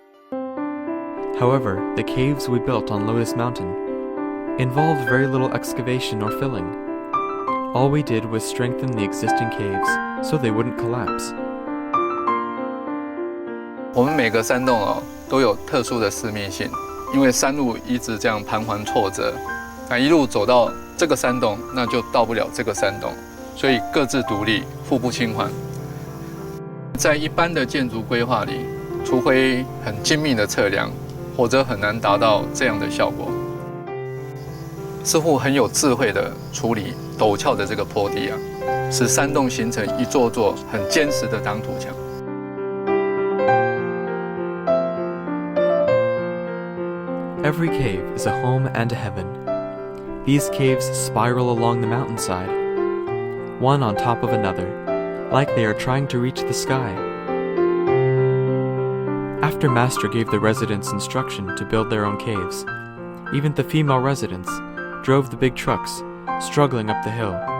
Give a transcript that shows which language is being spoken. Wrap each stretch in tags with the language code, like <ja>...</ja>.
<en>However, the caves we built on Lotus Mountain involved very little excavation or filling. All we did was strengthen the existing caves so they wouldn't collapse.</en> <zh>我们每个山洞都有特殊的私密性，因为山路一直这样盘桓错折，那一路走到这个山洞，那就到不了这个山洞，所以各自独立，互不侵还。在一般的建筑规划里，除非很精密的测量，否则很难达到这样的效果。师傅很有智慧地处理陡峭的这个坡地使山洞形成一座座很坚实的挡土墙。</zh> <en>Every cave is a home and a heaven. These caves spiral along the mountainside, one on top of another, like they are trying to reach the sky. After Master gave the residents instruction to build their own caves, even the female residents drove the big trucks, struggling up the hill.</en>